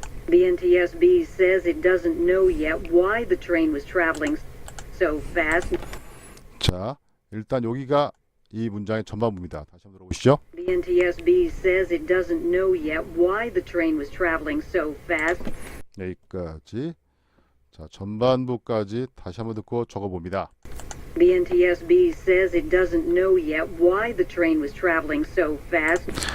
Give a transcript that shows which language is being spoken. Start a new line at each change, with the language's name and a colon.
English: The NTSB says it doesn't know yet why the train was traveling so fast.
Korean: 자, 일단 여기가 이 문장의 전반부입니다. 다시 한번 들어보시죠.
English: The NTSB says it doesn't know yet why the train was traveling so fast.
Korean: 여기까지. 자, 전반부까지 다시 한번 듣고 적어봅니다.
English: The NTSB says it doesn't know yet why the train was traveling so fast.